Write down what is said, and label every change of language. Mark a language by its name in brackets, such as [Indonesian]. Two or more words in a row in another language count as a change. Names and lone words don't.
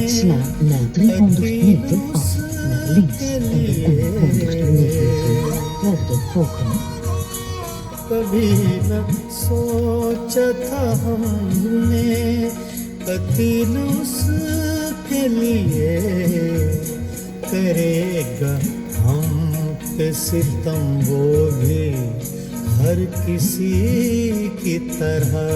[Dutch] Sla na 300 meter af naar links en de 100 meter verder volgen. [Hindi] कभी न सोचा था हमने कतील उसके लिए करेगा हम पे सितम वो भी हर किसी की तरह